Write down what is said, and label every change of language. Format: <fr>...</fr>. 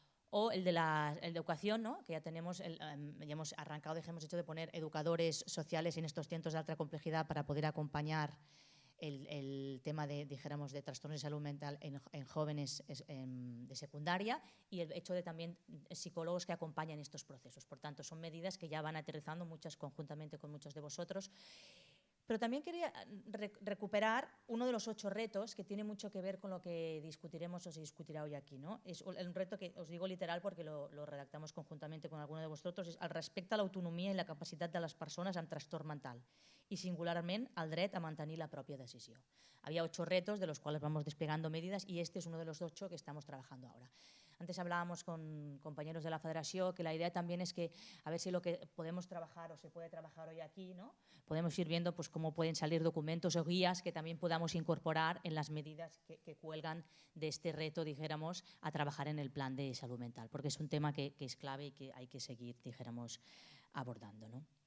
<es>O el de educación, ¿no?, que ya hemos arrancado, hemos hecho de poner educadores sociales en estos centros de alta complejidad para poder acompañar el tema dijéramos, de trastornos de salud mental en jóvenes de secundaria, y el hecho de también psicólogos que acompañan estos procesos. Por tanto, son medidas que ya van aterrizando, muchas conjuntamente con muchos de vosotros. Pero también quería recuperar uno de los 8 retos que tiene mucho que ver con lo que discutiremos o se discutirá hoy aquí, ¿no? Es un reto que os digo literal porque lo redactamos conjuntamente con alguno de vosotros,</es> <ca>és el respecte a l'autonomia i la capacitat de les persones amb trastorn mental i singularment el dret a mantenir la pròpia decisió.</ca> <es>Había 8 retos de los cuales vamos desplegando medidas y este es uno de los 8 que estamos trabajando ahora. Antes hablábamos con compañeros de la Federación que la idea también es que a ver si lo que podemos trabajar o se puede trabajar hoy aquí, ¿no?, podemos ir viendo pues, cómo pueden salir documentos o guías que también podamos incorporar en las medidas que cuelgan de este reto, dijéramos, a trabajar en el plan de salud mental, porque es un tema que es clave y que hay que seguir, dijéramos, abordando, ¿no?</es>